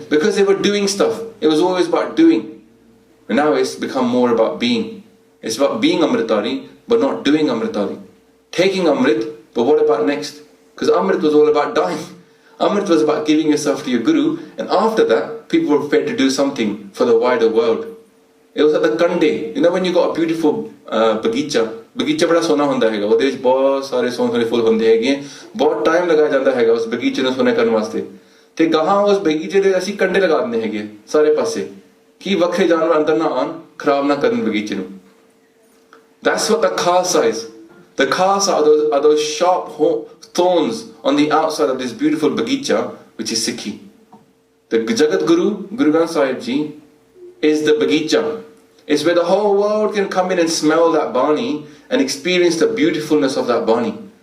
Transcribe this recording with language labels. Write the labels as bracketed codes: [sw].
[en] Because they were doing stuff. It was always about doing. And now it's become more about being. It's about being Amritari, but not doing Amritari. Taking Amrit, but what about next? Because Amrit was all about dying. Amrit was about giving yourself to your Guru, and after that, people were prepared to do something for the wider world. It was at the Kande. When you got a beautiful [pa] bagicha bada sona hunda hai, ਉਹਦੇ ਵਿੱਚ ਬਹੁਤ ਸਾਰੇ ਸੋਹਣੇ ਫੁੱਲ ਹੁੰਦੇ ਹੈਗੇ, ਬਹੁਤ time ਲਗਾਇਆ ਜਾਂਦਾ ਹੈਗਾ ਉਸ ਬਗੀਚੇ ਨੂੰ ਸੋਹਣਾ ਕਰਨ ਵਾਸਤੇ, ਤੇ ਗਾਹਾਂ ਉਸ ਬਗੀਚੇ ਦੇ ਅਸੀਂ ਕੰਡੇ ਲਗਾ ਦਿੰਦੇ ਹੈਗੇ ਸਾਰੇ ਪਾਸੇ ਕਿ ਵੱਖਰੇ ਜਾਨਵਰ ਅੰਦਰ ਨਾ ਆਣ, ਖਰਾਬ ਨਾ ਕਰਨ ਬਗੀਚੇ ਨੂੰ. [en] That's what the Khalsa is. The Khalsa are those sharp thorns on the outside of this beautiful bagicha, which is Sikhi. The Jagat Guru, Guru Granth Sahib Ji, is the bagicha. It's where the whole world can come in and smell that bani and experience the beautifulness of that bani.